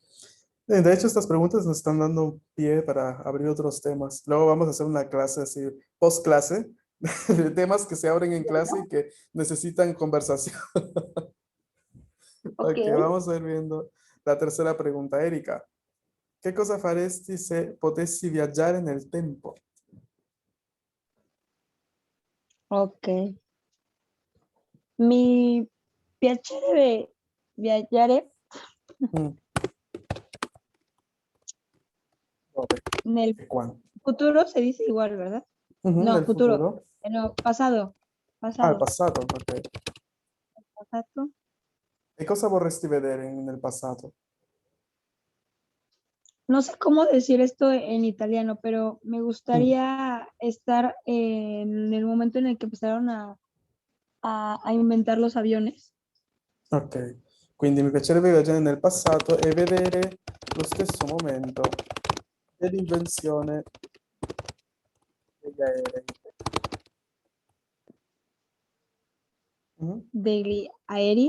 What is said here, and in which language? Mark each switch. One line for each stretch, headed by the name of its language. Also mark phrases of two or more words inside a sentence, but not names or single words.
Spanish: De hecho, estas preguntas nos están dando pie para abrir otros temas. Luego vamos a hacer una clase así, post clase, de temas que se abren en clase y que necesitan conversación. ok. Ok, vamos a ir viendo la tercera pregunta, Erika.
Italian: ¿Qué cosa faresti se potessi viaggiare nel tempo? Ok. Mi piacere viaggiare Mm, dove nel e quando?
Spanish: futuro se dice igual, ¿verdad? Ujú, No,
Italian: nel futuro. futuro.
Spanish: No, pasado.
Italian: Ah, il
Spanish: Pasado.
Italian: passato, ok.
Spanish: Pasado.
Italian: E cosa vorresti vedere nel passato?
Spanish: No sé cómo decir esto en italiano, pero me Mm, gustaría estar en el momento en el que empezaron a inventar los aviones.
Italian: ok, quindi mi piacerebbe viaggiare nel passato e vedere lo stesso momento dell'invenzione degli aerei. Mhm, Daily aerei,